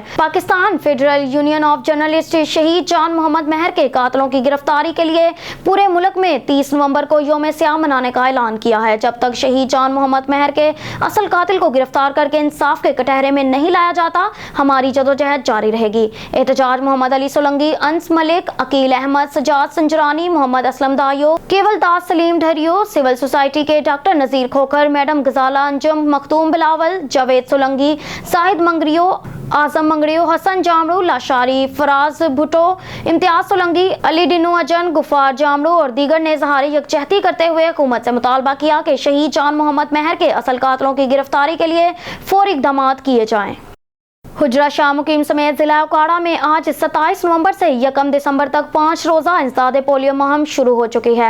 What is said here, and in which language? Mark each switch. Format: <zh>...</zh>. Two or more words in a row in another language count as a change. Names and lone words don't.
<ur>پاکستان فیڈرل یونین آف جرنلسٹ شہید جان محمد مہر کے قاتلوں کی گرفتاری کے لیے پورے ملک میں 30 نومبر کو یوم سیام منانے کا اعلان کیا ہے. جب تک شہید جان محمد مہر کے اصل قاتل کو گرفتار کر کے انصاف کے کٹہرے میں نہیں لایا جاتا، ہماری جدوجہد جاری رہے گی. एहतजाज मोहम्मद अली सोलंगी, अंस मलिक, अकील अहमद, सजाद संजरानी, मोहम्मद असलम दायो, केवल दास सलीम ढरियो,</ur> <en>civil society</en> <ur>के डॉक्टर नजीर खोखर, मैडम गजाला अंजुम, مخدوم بلاول، جاوید سولنگی، ساہد منگریو، اعظم منگریو، حسن جامڑو، لاشاری، فراز بھٹو، امتیاز سولنگی، علی ڈنو اجن، غفار جامڑو اور دیگر نے ظاہری یکجہتی کرتے ہوئے حکومت سے مطالبہ کیا کہ شہید جان محمد مہر کے اصل قاتلوں کی گرفتاری کے لیے فوری اقدام کیے جائیں. حجرہ شاہ مقیم سمیت ضلع اوکاڑہ میں آج 27 نومبر سے 1 دسمبر تک 5 روزہ انسداد پولیو مہم شروع ہو چکی ہے.</ur>